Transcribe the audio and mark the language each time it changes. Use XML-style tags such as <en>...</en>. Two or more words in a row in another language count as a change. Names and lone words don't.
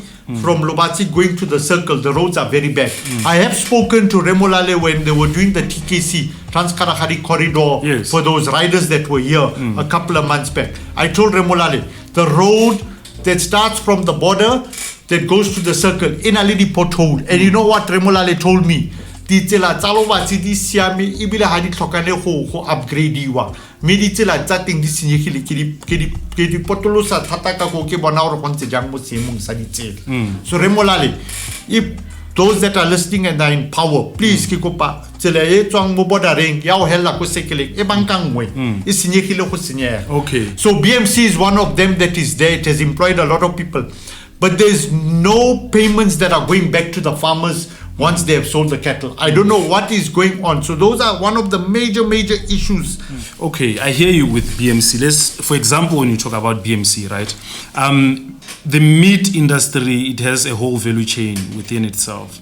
<en>From Lubatsi going to the circle, the roads are very bad. I have spoken to Remolale when they were doing the TKC, Trans-Kalahari corridor, for those riders that were here a couple of months back. I told Remolale, the road that starts from the border, that goes to the circle, in a little pothole. And you know what Remolale told me?</en> <tn>Di tsela tsa Lubatsi di siame ebile ha di tlhokane go upgrade-iwa. Me di tsela tsa teng di senyegile ke di potolosa thata ka go ke bona gore go ntse jang mo seemong sa ditsela.</tn> <en>So Remolale, if those that are listening and are in power, please</en> <tn>ke kopa tsela e tswang mo bordereng ya go hella ko sekeleng e bankangwe e senyegile go senyega.</tn> <en>Okay. So BMC is one of them that is there. It has employed a lot of people, but there's no payments that are going back to the farmers once they have sold the cattle. I don't know what is going on. So those are one of the major issues. Okay, I hear you with BMC. For example, when you talk about BMC, right? The meat industry, it has a whole value chain within itself.</en>